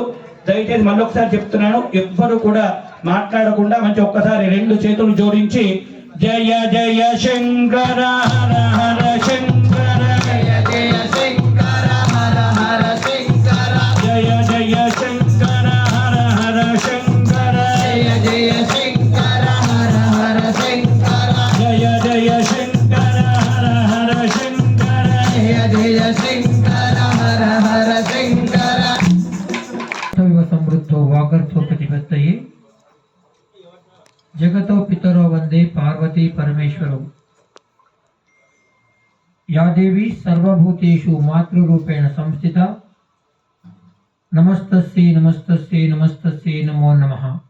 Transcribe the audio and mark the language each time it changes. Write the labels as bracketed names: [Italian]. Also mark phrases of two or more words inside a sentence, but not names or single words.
[Telugu] దయచేసి మళ్ళొకసారి చెప్తున్నాను, ఎవ్వరు కూడా మాట్లాడకుండా మంచి ఒక్కసారి రెండు చేతులు జోడించి [Sanskrit] జయ జయ శంకర హర హర శంకర జయ జయ శంకర హర హర శంకర జయ జయ శంకర హర హర శంకర జయ జయ శంకర హర హర శంకర జయ జయ శంకర హర హర శంకర జయ జయ శంకర హర హర శంకర समृद्धो वागर्थो प्रतिपत्तये जगतो पितरो वंदे पार्वती परमेश्वरौ या देवी सर्वभूतेषु मातृरूपेण संस्थिता नमस्तस्यै नमस्तस्यै नमस्तस्यै नमो नमः।